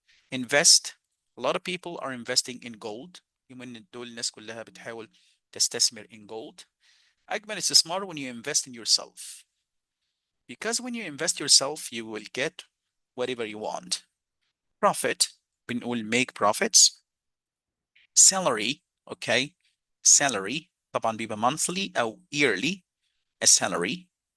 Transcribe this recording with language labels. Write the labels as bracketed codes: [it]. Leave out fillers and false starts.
[en] Invest. A lot of people are investing in gold. [ar] يومين دول الناس كلها بتحاول تستثمر [en] in gold. [ar] أجمل استثمار [en] when you invest in yourself. Because when you invest yourself, you will get whatever you want. Profit, بنقول make profits. Salary, okay. Salary, طبعا بيبقى monthly أو yearly. A salary.